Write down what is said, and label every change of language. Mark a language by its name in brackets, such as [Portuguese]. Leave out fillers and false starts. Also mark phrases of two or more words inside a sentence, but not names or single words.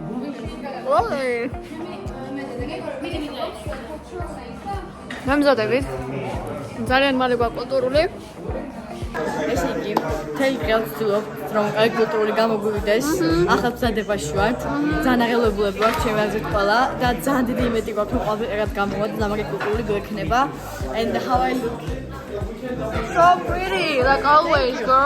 [Georgian] გამზადებით. ძალიან მალე გვაქვს კულტურული. ესე იგი, მთელი დღე ვცდილობ, რომ კარგი კულტურული გამოგვივიდეს. ახლა მზადებაში ვართ. ძალიან აღელვებულები ვართ ჩემი აზრით ყველა და ძალიან დიდი იმედი გვაქვს, რომ ყველაფერი კარგად გამოვადა და მაგარი კულტურული გვექნება. [English] And how I look. So pretty, like always, girl.